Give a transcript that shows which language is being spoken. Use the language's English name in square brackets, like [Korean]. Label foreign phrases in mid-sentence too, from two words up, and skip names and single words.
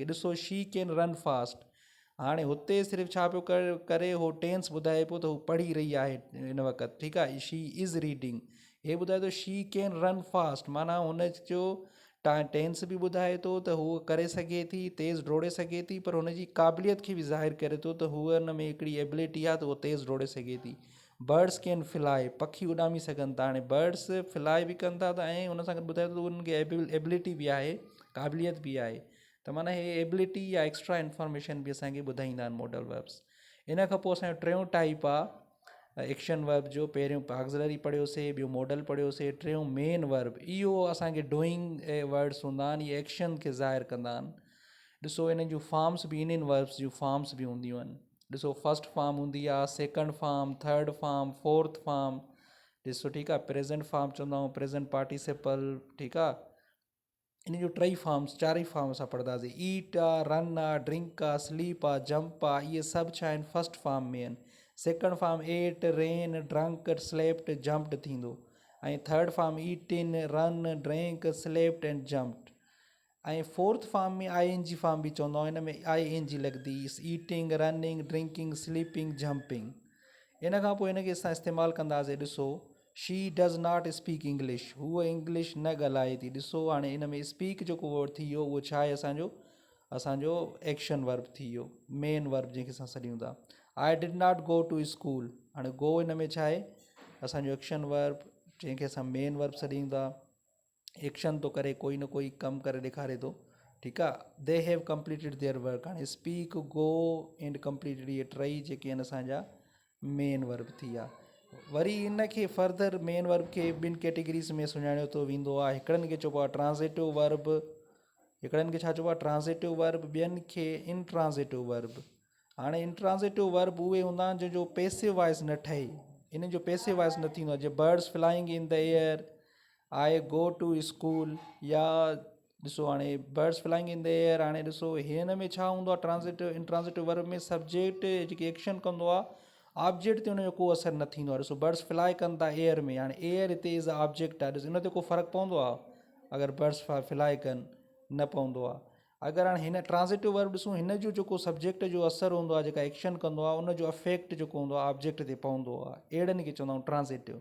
[Sindhi] ॾिसो [English] she can run fast, [Sindhi] हाणे हुते सिर्फ़ु छा पियो करे उहो टेंस ॿुधाए पियो त हू पढ़ी रही आहे हिन वक़्तु, ठीकु आहे। [English] she is reading, [Sindhi] हे ॿुधाए थो [English] she can run fast, [Sindhi] माना हुनजो टेंस बि ॿुधाए थो त हूअ करे सघे थी, तेज़ डोड़े सघे थी, पर हुनजी क़ाबिलियत खे बि ज़ाहिर करे थो त हूअ हुन में हिकिड़ी एबिलिटी आहे त उहो तेज़ डोड़े सघे थी। [English] birds can fly, [Sindhi] पखी उॾामी सघनि था, हाणे [English] birds fly [Sindhi] बि कनि था त ऐं हुन सां गॾु ॿुधाए थो उनखे एबिलिटी बि आहे, क़ाबिलियत बि आहे, त माना हे एबिलिटी या [English] extra information [Sindhi] बि असांखे ॿुधाईंदा आहिनि [English] modal verbs. [Sindhi] इन खां पोइ असांजो टियों टाइप आहे [English] action verb [Sindhi] जो। पहिरियों ऑक्सिलरी पढ़ियोसीं, ॿियो मॉडल पढ़ियोसीं, टियों [English] main verb. [Sindhi] इहो असांखे [English] doing words [Sindhi] हूंदा आहिनि, इहे एक्शन खे ज़ाहिर कंदा आहिनि। ॾिसो इन्हनि जूं फॉर्म्स बि, इन्हनि वर्ब्स जूं फॉर्म्स बि हूंदियूं आहिनि। ॾिसो [English] first form [Sindhi] हूंदी आहे, [English] second form, third form, fourth form. [Sindhi] ॾिसो ठीकु आहे, [English] present form [Sindhi] चवंदा आहियूं, [English] present participle, [Sindhi] ठीकु आहे। इन जूं टई फॉर्म्स, चारई फॉर्म असां पढ़ंदासीं, ईट आहे, रन आहे, ड्रिंक आहे, स्लीप आहे, जंप आहे, इहे सभु छा आहिनि [English] first form [Sindhi] में आहिनि। [English] second form ate, ran, drunk, slept, jumped [Sindhi] थींदो, ऐं [English] third form eaten, run, drink, slept and jumped. [Sindhi] ऐं [English] fourth form [Sindhi] में [English] ING form [Sindhi] बि चवंदा आहियूं, हिन में [English] ING [Sindhi] लॻंदी, [English] eating, running, drinking, sleeping, jumping. [Sindhi] इन खां पोइ हिनखे असां इस्तेमालु कंदासीं। ॾिसो [English] she does not speak English, [Sindhi] हूअ इंग्लिश न ॻाल्हाए थी। ॾिसो हाणे हिन में स्पीक जेको वर्ड थी वियो उहो छा आहे असांजो [English] action verb [Sindhi] थी वियो, [English] main verb [Sindhi] जंहिंखे असां सॾियूं था। [English] I did not go to school, [Sindhi] हाणे गो हिन में छा आहे असांजो [English] action verb [Sindhi] जंहिंखे असां [English] main verb [Sindhi] सॾियूं था। एक्शन थो करे, कोई न कोई कमु करे ॾेखारे थो, ठीकु आहे। [English] They have completed their work, हाणे speak, go and completed, [Sindhi] इहे टई जेके आहिनि असांजा [English] main verb [Sindhi] थी विया। वरी इनखे फर्दर [English] main verb [Sindhi] खे ॿिनि कैटेगरीज़ में सुञाणियो थो वेंदो आहे। हिकिड़नि खे चइबो आहे [English] transitive verb, [Sindhi] हिकिड़नि खे छा चइबो आहे [English] transitive verb, [Sindhi] ॿियनि खे [English] intransitive verb. [Sindhi] हाणे [English] intransitive verb [Sindhi] उहे हूंदा आहिनि जंहिंजो [English] passive voice [Sindhi] न ठहे, इन जो [English] passive voice [Sindhi] न थींदो आहे। जीअं [English] birds flying in the air, I go to school, [Sindhi] या ॾिसो हाणे [English] birds flying in the air, [Sindhi] हाणे ॾिसो हिन में छा हूंदो आहे [English] transitive intransitive verb [Sindhi] में सब्जेक्ट जेकी एक्शन कंदो आहे ऑब्जेक्ट ते हुनजो को असरु न थींदो आहे। ॾिसो [English] birds fly [Sindhi] कनि था एयर में, हाणे एयर हिते [English] is a object [Sindhi] आहे, ॾिसो इन ते को फ़र्क़ु पवंदो आहे अगरि [English] birds fly [Sindhi] कनि, न पवंदो आहे। अगरि हाणे हिन [English] transitive verb [Sindhi] ॾिसूं, हिन जो जेको सब्जेक्ट जो असरु हूंदो आहे, जेका एक्शन कंदो आहे उनजो अफेक्ट जेको हूंदो आहे ऑब्जेक्ट ते पवंदो आहे, अहिड़नि खे चवंदा आहियूं ट्रांज़िटिव।